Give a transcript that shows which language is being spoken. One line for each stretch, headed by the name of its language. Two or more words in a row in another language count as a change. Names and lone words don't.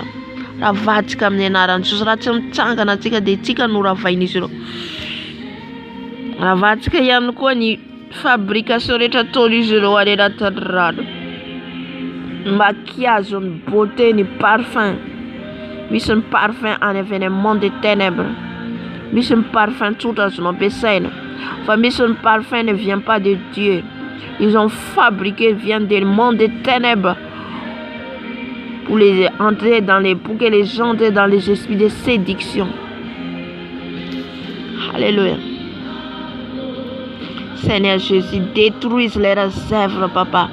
Malagasy: Ravatsika amin'ny anaran'i Jesosy. Raha tsy mitsangana atsika dia tsika no ravain'izy ireo. Ravatsika ihany koa ny fabrication rehetra ataon'izy ireo any anatin'ny rano. Maquillage, ny beauté, ny parfum. Misy ny parfum any avy any
French: monde des ténèbres.
Malagasy: Misy ny parfum tsotra azonao ampiasaina. Fa misy ny parfum
French: ne vient pas de Dieu. Ils ont fabriqué, vient du monde des ténèbres pour que les gens entrent dans les esprits de séduction. Alléluia. Seigneur Jésus, détruise leurs œuvres, papa.